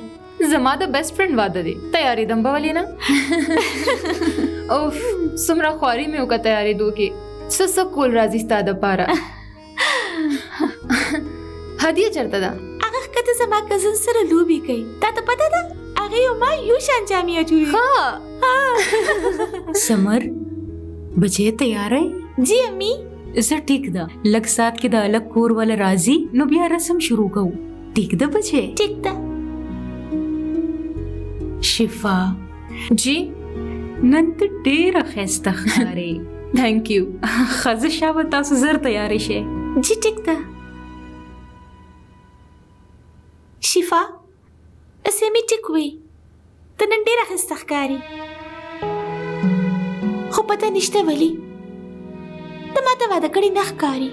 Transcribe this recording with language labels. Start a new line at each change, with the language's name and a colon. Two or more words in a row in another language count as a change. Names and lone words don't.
Pashto: زما د
English: best friend
Pashto: واده دی تیاری دم به ولې نه اوف څومره خواري مې وکړه تیارېدو کې څه کول راځي ستا دپاره هدیه چېرته ده هغه ښکته زما کزن سره لوبې کوي تا ته پته ده هغې او ما یو شان جامې اچولي
Hindi: समर बचे तैयार है
Pashto: جی امي زه ټیک ده لږ سات کې د الګ کور ول راځي نو بیا رسم شروع کوو ټیک ده بچې ټیک ده شفا جی نن ته ډېره ښایسته ښکارې
English: thank you
Pashto: ښځه شاوه تاسو زر تیارې شئ جی ټیک ده شفا اسې مې ټیک وی ته نن ډېره ښایسته ښکارې خو پته نشته ولې ته ماته واده کړې نه ښکاري